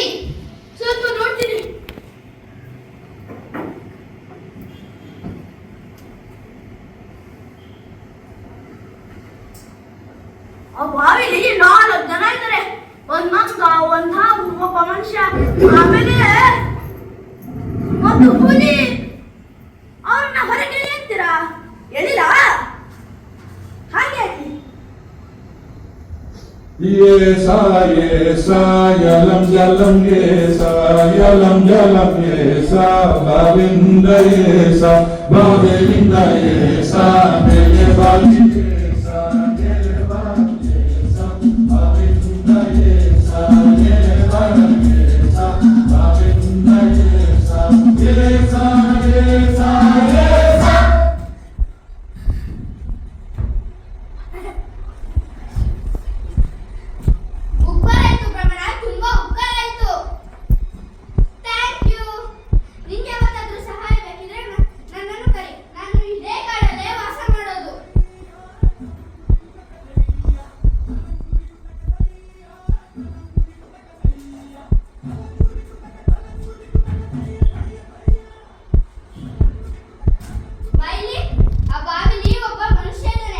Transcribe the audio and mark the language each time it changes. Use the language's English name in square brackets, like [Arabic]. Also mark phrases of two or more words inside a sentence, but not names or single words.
[Kannada] ಸ್ವಲ್ಪ ನೋಡ್ತೀನಿ. ಆ ಬಾವಿಲಿ 4 ಜನ ಇದ್ದಾರೆ. ಒಂದ್ ಮಂಗ, ಒಂದ್ ಹಾವು, ಒಬ್ಬ ಮನುಷ್ಯ, ಆಮೇಲೆ ಒಂದು ಹುಲಿ. ಅವ್ರನ್ನ ಹೊರಗೆ ಎಳಿತೀರಾ? ಎಳಿಲ್ಲ? ಹಾಗೆ ಹಾಕಿ. Yesa, yesa, yalam yalam yesa, yalam yalam yesa, bavinda yesa, bavinda yesa, mele bali yesa, mele bali yesa, bavinda yesa, mele bali yesa, bavinda yesa, yesa, yesa, yesa. ಉಪ್ಪರಾಯ್ತು ಭ್ರಮಣ, ತುಂಬಾ ಉಪ್ಪರಾಯ್ತು. [English] Thank you. [Kannada] ನಿಂಗೆ ಯಾವತ್ತಾದ್ರೂ ಸಹಾಯ ಬೇಕಿದ್ರೆ ನನ್ನನ್ನು ಕರಿ. ನಾನು ಇದೇ ಕಾಡಲ್ಲೇ ವಾಸ ಮಾಡೋದು. ಬೈಲಿ, ಆ ಬಾವಿಲಿ ಒಬ್ಬ ಮನುಷ್ಯ ಇದ್ದಾನೆ.